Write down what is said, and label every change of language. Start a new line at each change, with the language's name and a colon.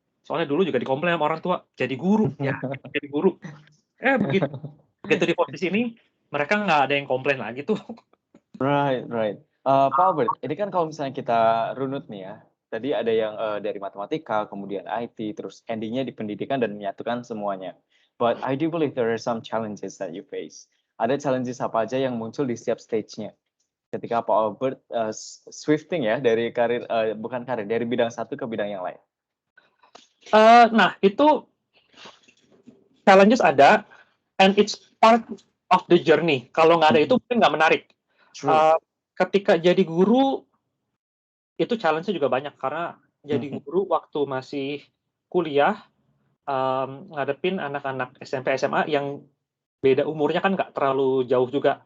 Indonesian: Soalnya dulu juga dikomplain sama orang tua, jadi guru, ya jadi guru. Begitu di posisi ini, mereka nggak ada yang komplain lagi tuh.
English: Right.
Indonesian: Pak Albert, ini kan kalau misalnya kita runut nih ya, tadi ada yang dari matematika, kemudian IT, terus endingnya di pendidikan dan menyatukan semuanya.
English: But I do believe there are some challenges that you face.
Indonesian: Ada challenges apa aja yang muncul di setiap stage-nya? Ketika Pak Albert swifting ya dari dari bidang satu ke bidang yang lain. Nah, itu
English: challenges ada, and it's part of the journey.
Indonesian: Kalau nggak ada itu mungkin nggak menarik. Ketika jadi guru, itu challenge-nya juga banyak, karena jadi guru waktu masih kuliah, ngadepin anak-anak SMP, SMA yang beda umurnya kan nggak terlalu jauh juga.